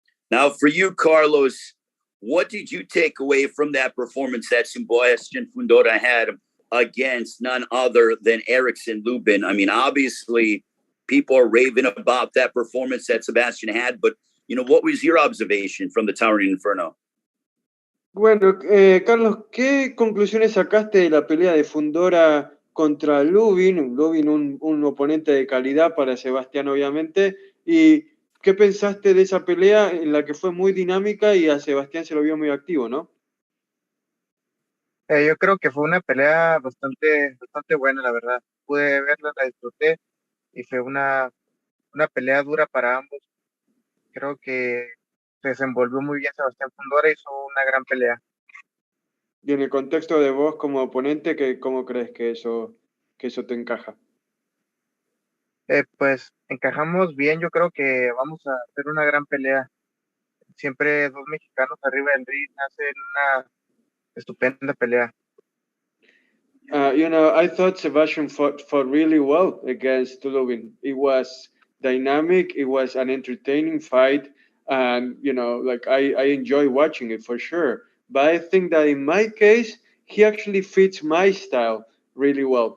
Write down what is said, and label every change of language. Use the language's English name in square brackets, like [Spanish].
[English] Now, for you, Carlos, what did you take away from that performance that Sebastian Fundora had against none other than Erickson Lubin? Obviously, people are raving about that performance that Sebastian had, but, what was your observation from the Towering Inferno? [Spanish] Bueno, Carlos, ¿qué conclusiones sacaste de la pelea de Fundora contra Lubin? Lubin, un oponente de calidad para Sebastián, obviamente. ¿Y qué pensaste de esa pelea en la que fue muy dinámica y a Sebastián se lo vio muy activo, no? Yo creo que fue una pelea bastante buena, la verdad. Pude verla, la disfruté. y fue una pelea dura para ambos. Creo que se desenvolvió muy bien Sebastián Fundora, hizo una gran pelea. Y en el contexto de vos como oponente, ¿cómo crees que eso te encaja? Pues encajamos bien, yo creo que vamos a hacer una gran pelea. Siempre dos mexicanos arriba del ring hacen una estupenda pelea. [English] I thought Sebastian fought really well against Tulovin. It was dynamic. It was an entertaining fight, and I enjoy watching it for sure. But I think that in my case, he actually fits my style really well.